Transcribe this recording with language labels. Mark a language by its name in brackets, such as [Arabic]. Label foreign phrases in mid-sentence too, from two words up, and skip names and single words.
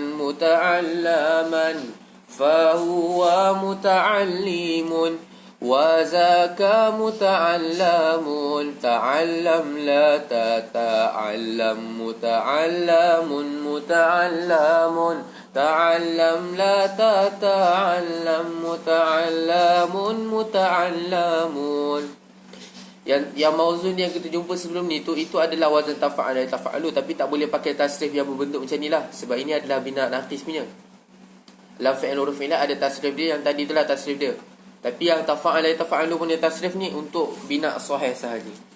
[Arabic] متعلما فهو متعلم و ذاك متعلم تعلم لا تتعلم متعلم متعلم تعلم لا تتعلم متعلم متعلم ta'allam la tata'allam muta'allamun muta'allamun. [Malay] Yang mauzun yang kita jumpa sebelum ni itu adalah wazan tafa'al dan tafa'alu, tapi tak boleh pakai tasrif yang berbentuk macam ni lah, sebab ini adalah bina naqis punya. [Arabic] لام فعل [Malay] huruf ila ada tasrif dia, yang tadi itulah tasrif dia. Tapi yang tafa'al dan tafa'alu punya tasrif ni untuk bina sahih sahaja.